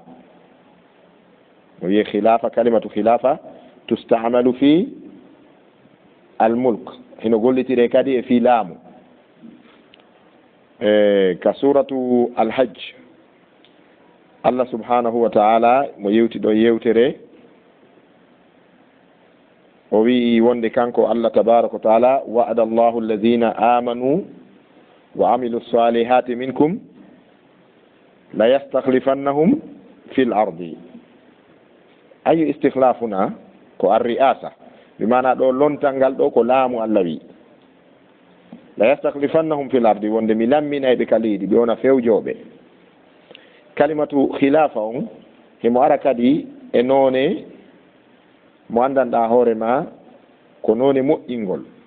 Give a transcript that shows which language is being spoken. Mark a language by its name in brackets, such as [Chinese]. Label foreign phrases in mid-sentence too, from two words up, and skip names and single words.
[Fula] no wiye khilafa, [Arabic] كلمة خلافة تستعمل في الملك, [Fula] hino gollitire kadi e fi laamu. ka [Arabic] سورة الحج [Fula] Allah [Arabic] سبحانه وتعالى [Fula] mo yewti ɗo yewtere o wi wonde kanko Allah [Arabic] تبارك وتعالى وعد الله الذين آمنوا وعملوا الصالحات منكم ليستخلفنهم في الأرض. أي استخلافنا [Fula] ko [Arabic] الرئاسة بمعنى [Fula] ɗo lontangal ɗo ko laamu Allah wi [Arabic] ليستخلفنهم في الأرض [Fula] wonde mi lamminay ɓe ka leydi ɓe wona fewjoɓe [Arabic] كلمة خلافة [Fula] on himo ara kadi e noone mo andanɗa hoore ma ko noone moƴƴingol